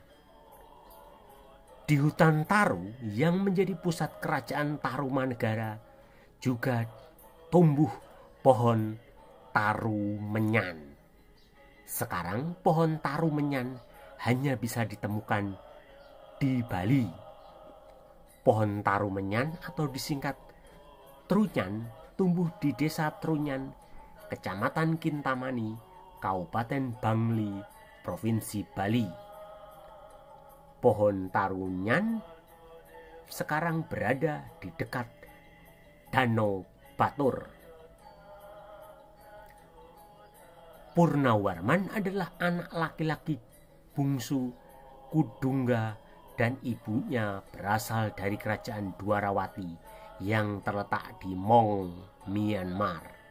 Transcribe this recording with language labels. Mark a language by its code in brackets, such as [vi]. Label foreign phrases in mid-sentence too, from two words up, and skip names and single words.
[id] Di hutan Taru yang menjadi pusat kerajaan Tarumanegara juga tumbuh pohon taru menyan. Sekarang pohon taru menyan hanya bisa ditemukan di Bali. Pohon taru menyan atau disingkat Trunyan tumbuh di Desa Trunyan, Kecamatan Kintamani, Kabupaten Bangli, Provinsi Bali. Pohon tarunyan sekarang berada di dekat Danau Batur. Purnawarman adalah anak laki-laki bungsu Kudungga dan ibunya berasal dari kerajaan Dwarawati yang terletak di Mong, Myanmar.